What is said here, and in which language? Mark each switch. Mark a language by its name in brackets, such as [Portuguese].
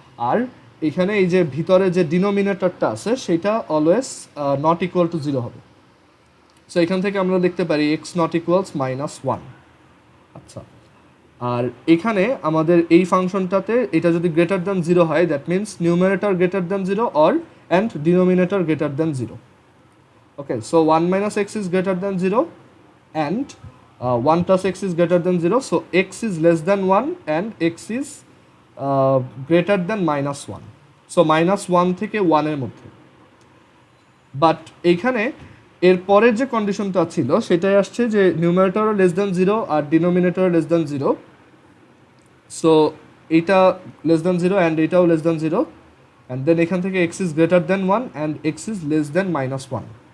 [Bangla] আর এখানে এই যে ভিতরে যে ডিনোমিনেটরটা আছে সেটা অলওয়েজ নট ইকুয়াল টু 0 হবে। সো এখান থেকে আমরা দেখতে পারি এক্স নট ইকুয়ালস -1। আচ্ছা, আর এখানে আমাদের এই ফাংশনটাতে এটা যদি গ্রেটার দ্যান 0 হয়, that means numerator greater than 0 or and denominator greater than 0. [English] Okay, so 1 minus x is greater than 0 and 1 plus x is greater than 0. So x is less than 1 and x is greater than minus 1. [Bangla] So minus 1 থেকে 1 এর মধ্যে। But এইখানে এর পরের যে কন্ডিশনটা ছিল সেটাই আসছে যে নিউমারেটরও লেস দ্যান 0 আর ডিনোমিনেটরও লেস দ্যান 0. সো এইটা লেস দ্যান 0 অ্যান্ড এটাও লেস দ্যান 0 অ্যান্ড দেন এখান থেকে [English] x is greater than 1 [Bangla] and [English] x is less than minus 1.